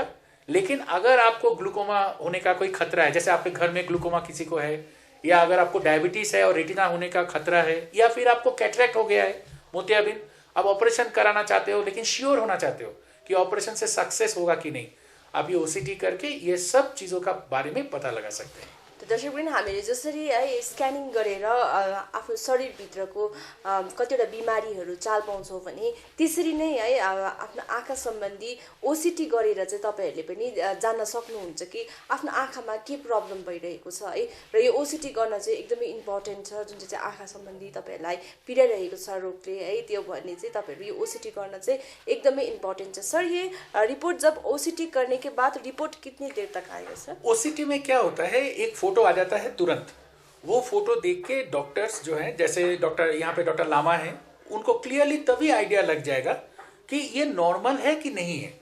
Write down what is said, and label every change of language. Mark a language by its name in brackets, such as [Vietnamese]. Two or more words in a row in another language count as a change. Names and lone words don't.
[Hindi] लेकिन अगर आपको ग्लूकोमा होने का कोई खतरा है, जैसे आपके घर में ग्लूकोमा किसी को है, या अगर आपको डायबिटीज़ है और रेटिना होने का खतरा है, या फिर आपको कैटरेक्ट हो गया है, मोतियाबिंद, अब ऑपरेशन कराना चाहते हो लेकिन श्योर होना चाहते हो कि ऑपरेशन से सक्सेस होगा कि नहीं, आप ये ओसीटी करके ये सब चीज़ों का बारे में पता लगा सकते हैं। [Nepali] दर्शकवृन्द, हामीले जसरी है स्क्यानिङ गरेर आफ्नो शरीरभित्रको कतिवटा बिमारीहरू चाल पाउँछौँ भने त्यसरी नै है आफ्नो आँखा सम्बन्धी ओसिटी गरेर चाहिँ तपाईँहरूले पनि जान्न सक्नुहुन्छ कि आफ्नो आँखामा के प्रब्लम भइरहेको छ है। र यो ओसिटी गर्न चाहिँ एकदमै इम्पोर्टेन्ट छ, जुन चाहिँ आँखा सम्बन्धी तपाईँहरूलाई पीडाइरहेको छ रोगले है, त्यो भने चाहिँ तपाईँहरू यो ओसिटी गर्न चाहिँ एकदमै इम्पोर्टेन्ट छ। [Hindi] सर, ये रिपोर्ट जब ओसिटी करने के बाद रिपोर्ट कितनी देर तक आएगा सर? ओसीटी में क्या होता है, एक फोटो आ जाता है तुरंत, वो फोटो देख के डॉक्टर्स जो हैं, जैसे डॉक्टर यहाँ पे डॉक्टर लामा हैं, उनको क्लियरली तभी आइडिया लग जाएगा कि ये नॉर्मल है कि नहीं है।